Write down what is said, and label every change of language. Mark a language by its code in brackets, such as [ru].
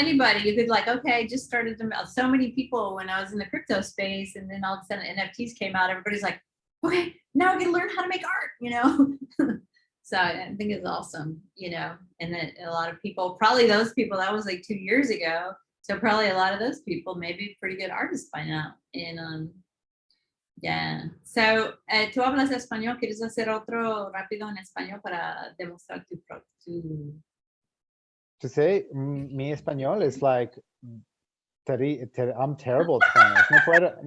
[en] yeah, anybody, you could like, okay, I just started to, so many people when I was in the crypto space, and then all of a sudden NFTs came out, everybody's like, okay, now I can learn how to make art, So I think it's awesome, and then a lot of people, probably those people, that was like 2 years ago. So probably a lot of those people may be pretty good artists by now. And yeah. [es] So, tú hablas español, ¿quieres hacer otro rápido en español para demostrar tu... [en] To say [es] mi español [en] is like, I'm terrible at Spanish.